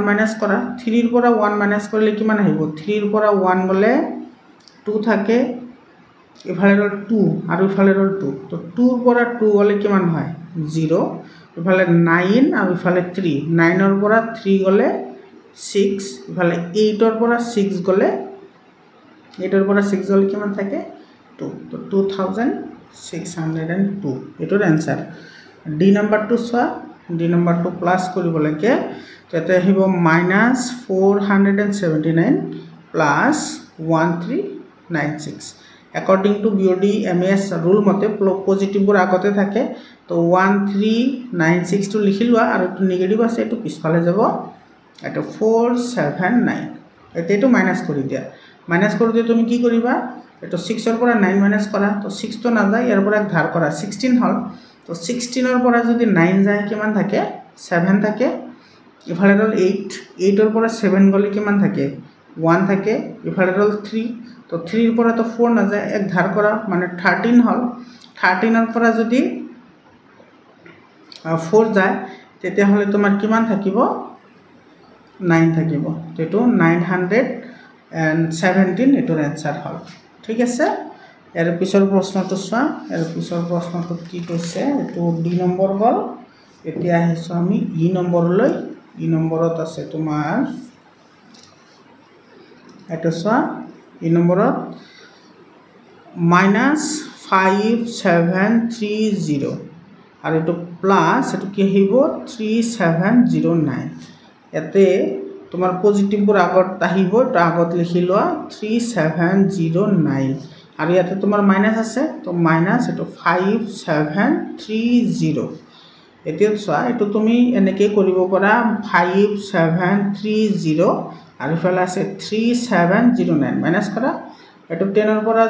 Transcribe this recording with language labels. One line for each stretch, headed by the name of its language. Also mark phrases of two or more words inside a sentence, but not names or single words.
Assamese: মাইনাস কৰা 3 এর পৰা 1 মাইনাস কৰিলে কিমান আহিব 3 এর পৰা 1 গলে 2 থাকে এফালে রল 2 আর এফালে রল 2 তো 2 এর পৰা 2 গলে কিমান হয় 0 এফালে 9 আর এফালে 3 9 এর পৰা 3 গলে 6 এফালে 8 এর পৰা 6 গলে 8 এর পৰা 6 গলে কিমান থাকে 2 তো 2602 এটোৰ आंसर ডি নাম্বাৰটো সোৱা ডি নাম্বাৰটো প্লাস কৰিব লাগে তেতে আহিব -479 প্লাস 1396
English: according to BOD MAS rule
Assamese: মতে পজিটিভ বোৰ আগতে থাকে তো 1396 টো লিখিলৱা আৰু তো নেগেটিভ আছে এটো পিছফালে যাব এটো 479 এটো মাইনাস কৰি দিয়া মাইনাস কৰি তুমি কি কৰিবা এটো 6 এর পৰা 9 মাইনাস কৰা তো 6 তো না যায় এর পৰা ধার কৰা 16 হল তো 16 এর পৰা যদি 9 যায় কিমান থাকে 7 থাকে ইফালে রল 8 8 এর পৰা 7 গলে কিমান থাকে 1 থাকে ইফালে রল 3 তো 3 এর পৰা তো 4 না যায় এক ধার কৰা মানে 13 হল 13 এর পৰা যদি 4 যায় তেতে হলে তোমার কিমান থাকিব 9 থাকিব তো এটো 917 এটোৰ आंसर হল ঠিক আছে এর পিছৰ প্ৰশ্নটো সোৱা এর পিছৰ প্ৰশ্নটো কি কৈছে এটো ডি নম্বৰ গল এতিয়া আহিছো আমি ই নম্বৰলৈ ই নম্বৰত আছে তোমাৰ এটো সোৱা ই নম্বৰত -5730 আর এটো প্লাস এটো কি হইব 3709 এতে তোমার পজিটিভ বোৰ আগত আহিব তো আগত লিখি লোৱা 3709 আৰু ইয়াতে তোমাৰ মাইনাস আছে তো মাইনাস এটো 5730 এতিয়া সোৱা এটো তুমি এনেকে কৰিব পাৰা 5730 আৰু ফলা আছে 3709 মাইনাস কৰা এটো 10 এর পৰা